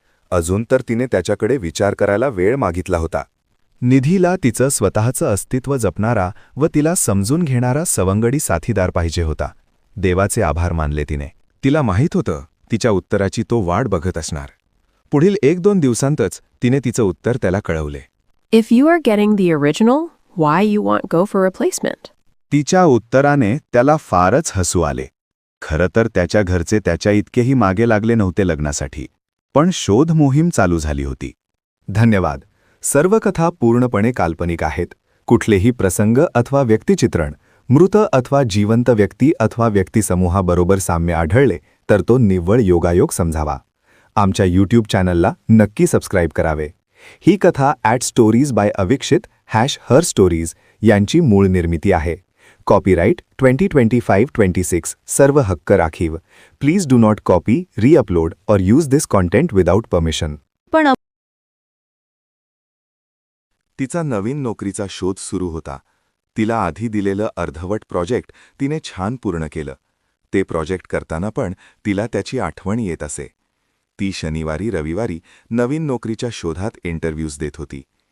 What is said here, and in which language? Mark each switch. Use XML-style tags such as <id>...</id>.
<mr>अजून तर तिने त्याच्याकडे विचार करायला वेळ मागितला होता. निधीला तिचं स्वतःचं अस्तित्व जपणारा व तिला समजून घेणारा सवंगडी साथीदार पाहिजे होता. देवाचे आभार मानले तिने. तिला माहीत होतं तिच्या उत्तराची तो वाट बघत असणार. पुढील 1-2 दिवसांतच तिने तिचं उत्तर त्याला कळवले.</mr> <en>If you are getting the original, why you want go for replacement?</en> <mr>तिच्या उत्तराने त्याला फारच हसू आले. खरं तर त्याच्या घरचे त्याच्या इतकेही मागे लागले नव्हते लग्नासाठी, पण शोध मोहीम चालू झाली होती. धन्यवाद. सर्व कथा पूर्णपणे काल्पनिक आहेत. कुठलेही प्रसंग अथवा व्यक्तिचित्रण मृत अथवा जिवंत व्यक्ती अथवा व्यक्तिसमूहाबरोबर साम्य आढळले तर तो निव्वळ योगायोग समजावा. आमच्या यूट्यूब चॅनलला नक्की सबस्क्राईब करावे. ही कथा @stories by अविक्षित #herstories यांची मूळ निर्मिती आहे. कॉपीराईट 2025-26 सर्व हक्क राखीव.</mr> <en>Please do not copy, reupload और use this content without permission.</en> <mr>पण तिचा नवीन नोकरीचा शोध सुरू होता. तिला आधी दिलेलं अर्धवट प्रोजेक्ट तिने छान पूर्ण केलं. ते प्रोजेक्ट करताना पण तिला त्याची आठवण येत असे. ती शनिवारी रविवारी नवीन नोकरीच्या शोधात इंटरव्ह्यूज देत होती.</mr>